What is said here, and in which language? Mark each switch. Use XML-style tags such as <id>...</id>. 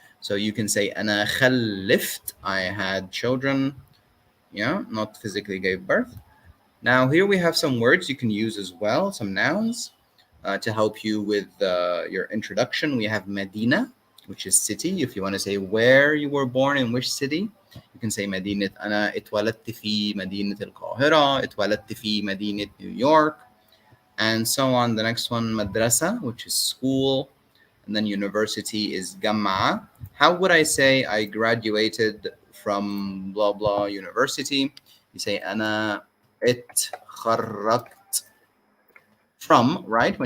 <en>So you can say</en> <ar>أنا خلفت,</ar> <en>I had children, yeah, not physically gave birth. Now here we have some words you can use as well, some nouns to help you with your introduction. We have Medina, which is city. If you want to say where you were born, in which city, you can say مدينة.</en> <ar>أنا اتولدت في مدينة القاهرة, اتولدت في مدينة New York, and so on.</ar> <en>The next one, madrasa, which is school, and then university is جامعة. How would I say I graduated from blah blah university? You say</en> <ar>أنا اتخرجت</ar> <en>from, right?</en>